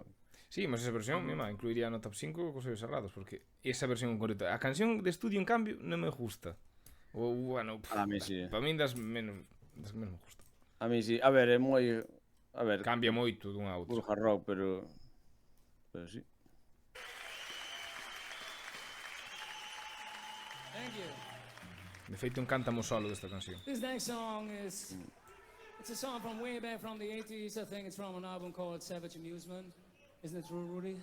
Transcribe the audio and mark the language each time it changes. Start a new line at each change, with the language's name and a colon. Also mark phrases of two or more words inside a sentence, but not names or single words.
Galician: Sí, mas esa versión, mima, incluiría no top 5 cos ollos cerrados, porque esa versión en concreto, a canción de estudio en cambio non me gusta. Ou, bueno,
Spanish: A mí sí.
Galician: Para min das menos me gusta.
Spanish: A mí sí.
Galician: A ver, é moi... A ver, Cambia moito dun a outro. puro hard rock, pero sí.
English: Thank you.
Galician: De feito, encántamo solo desta canción.
English: This next song is... It's a song from way back from the 80s. I think it's from an album called Savage Amusement. Isn't it true, Rudy?